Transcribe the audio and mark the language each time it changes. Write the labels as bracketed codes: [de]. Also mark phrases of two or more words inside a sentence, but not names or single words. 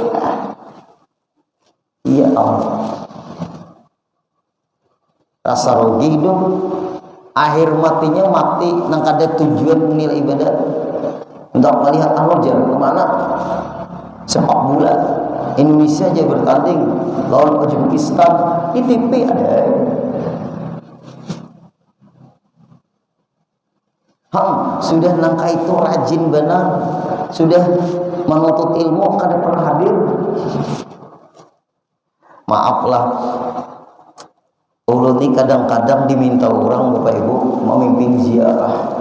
[id] Iya Allah, rasa rugi dong. [bjn] Akhir matinya mati nang ada tujuan nilai ibadat untuk melihat jar kemana sepak bola Indonesia aja bertanding lawan Uzbekistan di TV ada. Sudah nangka itu rajin benar, sudah menuntut ilmu kada pernah hadir. Maaflah, ulun ini kadang-kadang diminta orang Bapak Ibu memimpin ziarah.